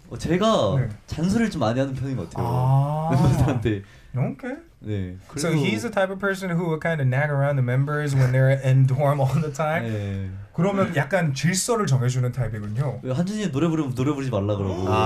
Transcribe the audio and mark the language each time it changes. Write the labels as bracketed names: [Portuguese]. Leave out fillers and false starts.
[Korean] 제가 잔소리를 좀 많이 하는 편인 것 같아요. 멤버들한테. [English] Okay. [Korean] 네. [English] So he's the type of person who will kind of nag around the members when they're in dorm all the time. [Korean] 네. 그러면 약간 질서를 정해주는 타입이군요. 한준이 노래 부르면 노래 부르지 말라 그러고.